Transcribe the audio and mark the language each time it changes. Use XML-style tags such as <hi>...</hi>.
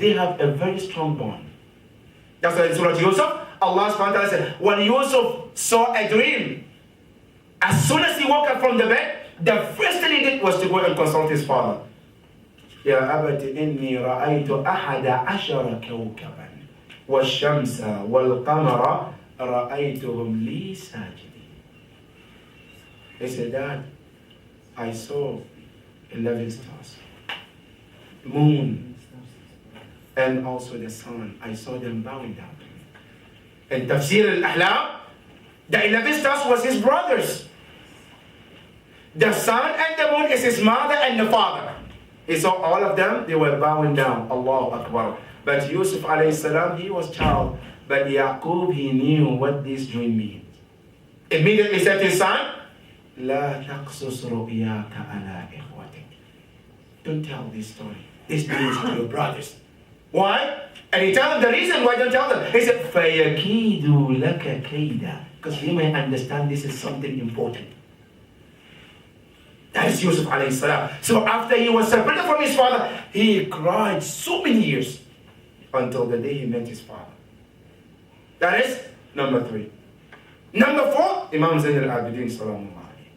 <en>They have a very strong bond. That's why in Surah Yusuf, Allah subhanahu wa ta'ala said, when Yusuf saw a dream, as soon as he woke up from the bed, the first thing he did was to go and consult his father.</en> <ar>يا أبت إني رأيت 11 كوكبا والشمس والقمر رأيتهم لي ساجدين.</ar> <en>He said, Dad, I saw 11 stars, moon, and also the sun. I saw them bowing down to me. In Tafsir al-Ahlam, the 11 stars was his brothers. The sun and the moon is his mother and the father. He saw all of them, they were bowing down. Allahu Akbar. But Yusuf alayhi salam, he was child. But Yaqub, he knew what this dream means. Immediately said to his son,</en> <ar>لا تقصص رؤياك على إخوتك.</ar> <en>Don't tell this story. This means to your brothers. Why? And he told them the reason why don't tell them. He said,</en> <ar>فَيَكِيدُوا لَكَ كَيْدًا.</ar> <en>Because you may understand this is something important. That is Yusuf alayhi salam. So after he was separated from his father, he cried so many years until the day he met his father. That is number 3. Number 4, Imam Zein al-Abedeen salamullah.</en>